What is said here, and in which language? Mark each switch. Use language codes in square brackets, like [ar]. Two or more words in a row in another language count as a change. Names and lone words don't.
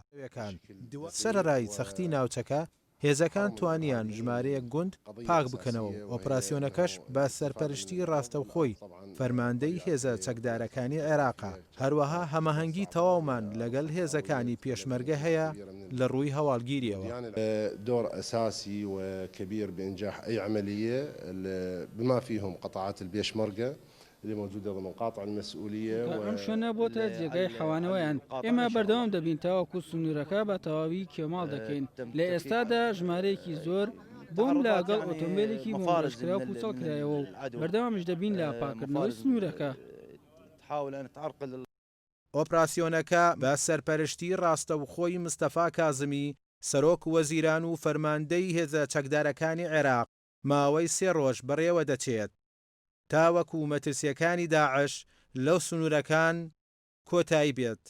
[ckb] سەرەڕای سەختی ناوچەکە هێزەکان توانیان ژمارەیەک گوند پاک بکەنەوە. ئۆپراسیۆنەکەش بە سەرپەرشتی ڕاستەوخۆی فەرماندەی هێزە چەکدارەکانی عێراقا. هەروەها هەمەهەنگی تەواومان لەگەڵ هێزەکانی پێشمەرگە هەیە لە ڕووی هەواڵگیریەوە. [ar] دور أساسي وكبير بإنجاح أي عملية بما فيهم قطاعات البيشمركة اللي موجودة ضمن قاطع المسؤولية. [ckb] ئەم شوێنە بۆتە جێگای حەوانەوەیان. ئێمە بەردەوام دەبین تاوەکو سنوورەکە بە تەواوی کێماڵ دەکەین. لە ئێستادا ژمارەیەکی زۆر بۆم لەگەڵ ئۆتۆمبیلێکی بۆمڕێژکرا و پوچەڵ کرایەوە و بەردەوامش دەبین لە پاکردنەوەی سنوورەکە. ئۆپراسیۆنەکە بە سەرپەرشتی ڕاستەوخۆی مستەفا کازمی سەرۆک وەزیران و فەرماندەی هێزە چەکدارەکانی عێراق ماوەی 3 ڕۆژ بەڕێوە دەچێت تا وەکو مەترسیەکانی داعش لەو سنوورەکان کۆتایی بێت.